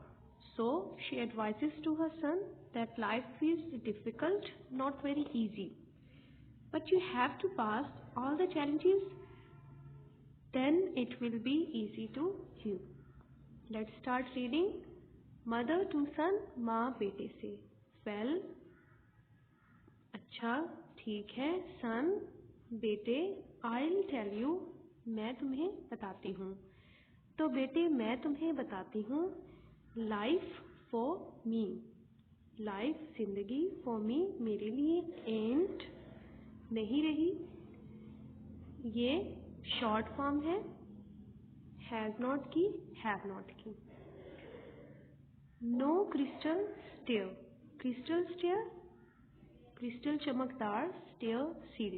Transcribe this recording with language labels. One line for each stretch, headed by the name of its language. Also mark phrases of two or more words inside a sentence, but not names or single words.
English: So she advises to her son that life is difficult, not very easy. But you have to pass all the challenges, then it will be easy to you. Let's start reading. Mother to son
Hindi: माँ बेटे से. Well, अच्छा ठीक है.
English: Son बेटे, I'll tell you,
Hindi: मैं तुम्हें बताती हूँ. तो बेटे मैं तुम्हें बताती हूँ.
English: Life for me. Life जिंदगी for me
Hindi: मेरे लिए
English: ain't
Hindi: नहीं रही. ये
English: short form
Hindi: है
English: has not
Hindi: की
English: have not
Hindi: की.
English: no crystal stair. crystal stair crystal चमकदार, स्टेयर सीढ़ी.